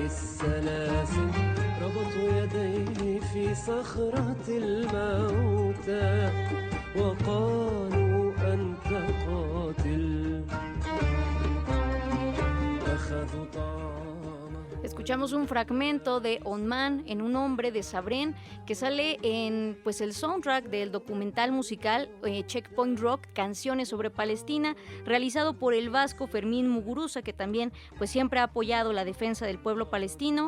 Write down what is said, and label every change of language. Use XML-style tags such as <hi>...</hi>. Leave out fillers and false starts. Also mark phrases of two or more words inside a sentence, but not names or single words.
<ar>السلاسل ربط يديه في صخرة الموتى وقالوا أنت قاتل أخذوا طعامه.</ar> <es>Escuchamos un fragmento de On Man en un hombre de Sabrén que sale en pues el soundtrack del documental musical Checkpoint Rock, Canciones sobre Palestina, realizado por el vasco Fermín Muguruza, que también pues siempre ha apoyado la defensa del pueblo palestino.</es>